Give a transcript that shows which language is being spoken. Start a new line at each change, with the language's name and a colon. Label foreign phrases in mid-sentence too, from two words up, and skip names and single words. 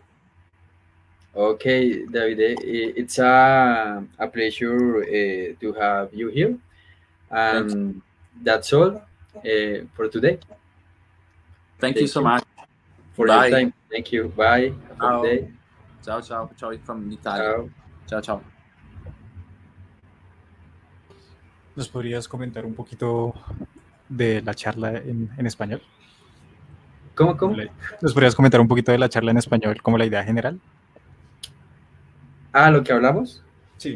English: Okay, Davide, it's a pleasure to have you here. Thank you. And that's all for today. Thank you Thank so you much. for your Bye. time. Thank you. Bye. Have a good Ciao. day.
Italian: Ciao, ciao. Ciao from Italia. Ciao. Ciao, ciao.
Spanish: ¿Nos podrías comentar un poquito de la charla en español? ¿Cómo, cómo? ¿Nos podrías comentar un poquito de la charla en español, como la idea general? Ah, lo que hablamos. Sí.